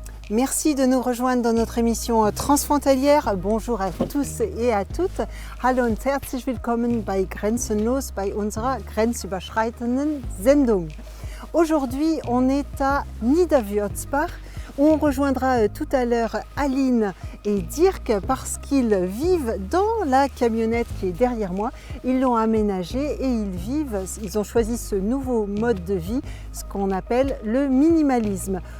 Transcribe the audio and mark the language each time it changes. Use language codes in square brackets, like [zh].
[fr] Merci de nous rejoindre dans notre émission transfrontalière. Bonjour à tous et à toutes. [de] Hallo und herzlich willkommen bei Grenzenlos, bei unserer grenzüberschreitenden Sendung. [fr] Aujourd'hui, on est à Niederwürzbach, où on rejoindra tout à l'heure Aline et Dirk parce qu'ils vivent dans la camionnette qui est derrière moi. Ils l'ont aménagée et ils ont choisi ce nouveau mode de vie, ce qu'on appelle le minimalisme.